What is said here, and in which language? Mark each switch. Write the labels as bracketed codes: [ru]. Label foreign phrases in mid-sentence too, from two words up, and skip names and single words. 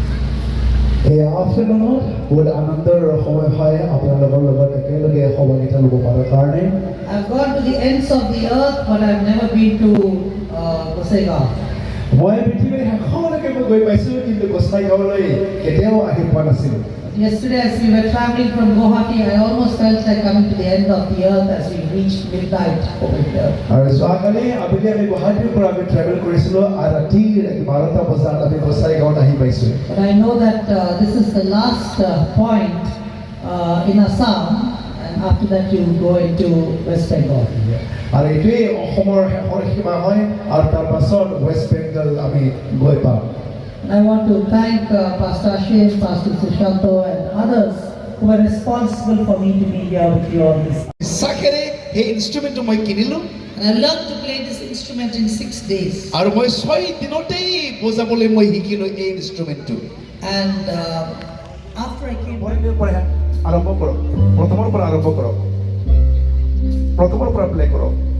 [as] afternoon বহুত আনন্দৰ সময় হয় আপোনালোকৰ লগত একেলগে সহযোগিতা ল'ব পৰাৰ কাৰণে [en] I've gone to the ends of the earth, but I've never been to Gossaigaon. [as] মই পৃথিৱীৰ শেষলৈকে মই গৈ পাইছোঁ কিন্তু গোসাইগাঁৱলৈ কেতিয়াও আহি পোৱা নাছিলোঁ [en] Yesterday, as we were traveling from Guwahati, I almost felt like coming to the end of the earth as we reached midnight over here. [as] আৰু যোৱাকালি আবেলি আমি গুৱাহাটীৰ পৰা আমি ট্ৰেভেল কৰিছিলোঁ আৰু ৰাতিৰ 12টা বজাত আমি গোসাইগাঁৱত আহি পাইছোঁ [en] But I know that this is the last point in Assam, and after that you go into West Bengal. [as] আৰু এইটোৱেই অসমৰ শেষৰ সীমা হয় আৰু তাৰ পাছত ৱেষ্ট বেংগল আমি গৈ পাম [en] And I want to thank Pastor Ashish, Pastor Sushanto, and others who were responsible for me to be here with you all this. [as] বিশ্বাসেৰে সেই ইনষ্ট্ৰুমেণ্টটো মই কিনিলোঁ [en] And I learned to play this instrument in 6 days. [as] আৰু মই 6 দিনতেই বজাবলৈ মই শিকিলোঁ এই ইনষ্ট্ৰুমেণ্টটো [en] And after I came back, [as] আৰম্ভ কৰক প্ৰথমৰ পৰা আৰম্ভ কৰক প্ৰথমৰ পৰা প্লে কৰক